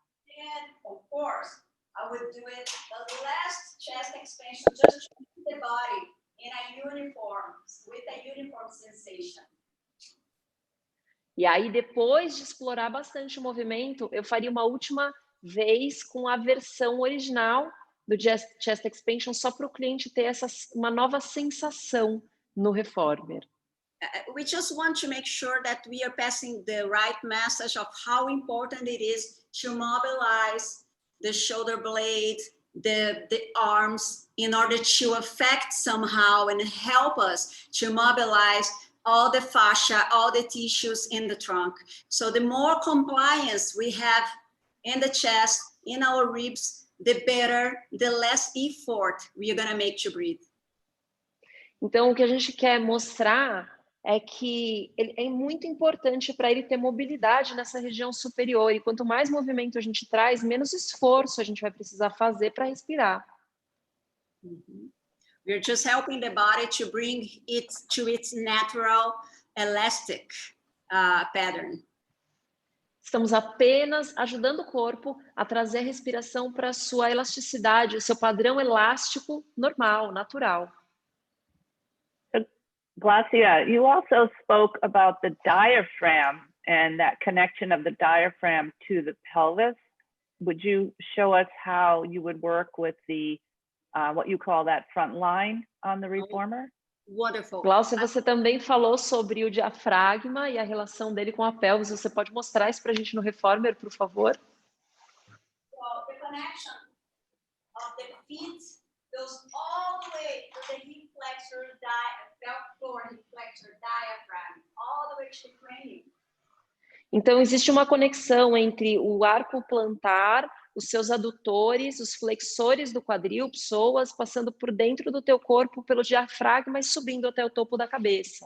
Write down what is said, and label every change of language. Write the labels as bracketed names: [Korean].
[English] And of course, I would do it the last chest expansion just to keep the body in a uniform, with a uniform sensation. [Portuguese] E aí, depois de explorar bastante o movimento, eu faria uma última vez com a versão original do chest expansion, só para o cliente ter uma nova sensação no reformer. [English] We just want to make sure that we are passing the right message of how important it is to mobilize the shoulder blade, the arms, in order to affect somehow and help us to mobilize all the fascia, all the tissues in the trunk. So the more compliance we have in the chest, in our ribs, the better, the less effort we are going to make to breathe. [Portuguese] Então, o que a gente quer mostrar é que é muito importante para ele ter mobilidade nessa região superior. E quanto mais movimento a gente traz, menos esforço a gente vai precisar fazer para respirar. [English] We're just helping the body to bring it to its natural elastic pattern. [Portuguese] Estamos apenas ajudando o corpo a trazer a respiração para a sua elasticidade, o seu padrão elástico normal, natural. [English] Glaucia, you also spoke about the diaphragm and that connection of the diaphragm to the pelvis. Would you show us how you would work with the what you call that front line on the reformer? Wonderful. [Portuguese] Glaucia, você também falou sobre o diafragma e a relação dele com a pelvis. Você pode mostrar isso para a gente no reformer, por favor? [English] Well, the connection of the feet goes all the way to the hip flexor, pelvic floor, hip flexor, diaphragm, all the way to the cranium. [Portuguese] Então, existe uma conexão entre o arco plantar, os seus adutores, os flexores do quadril, psoas, passando por dentro do teu corpo, pelo diafragma e subindo até o topo da cabeça.